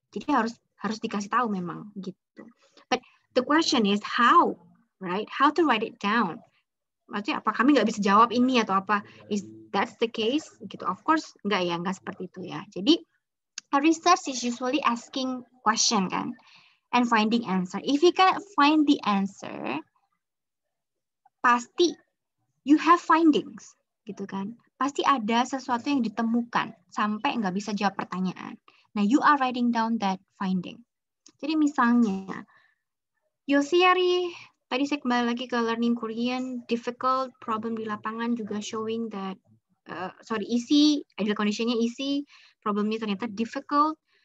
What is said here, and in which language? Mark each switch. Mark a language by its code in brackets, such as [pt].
[id] Jadi harus dikasih tahu memang gitu. [en] But the question is how, right? How to write it down? [id] Maksudnya apa kami nggak bisa jawab ini atau apa? Is that's the case? Gitu. Of course nggak seperti itu ya. [en] Jadi research is usually asking question kan, and finding answer. If you cannot find the answer, pasti you have findings, gitu kan? [id] Pasti ada sesuatu yang ditemukan sampai nggak bisa jawab pertanyaan. [en] Nah, you are writing down that finding. [id] Jadi misalnya, your theory. Tadi saya kembali lagi ke learning Korean, difficult problem di lapangan juga showing that, easy, ideal conditionnya easy, problemnya ternyata difficult.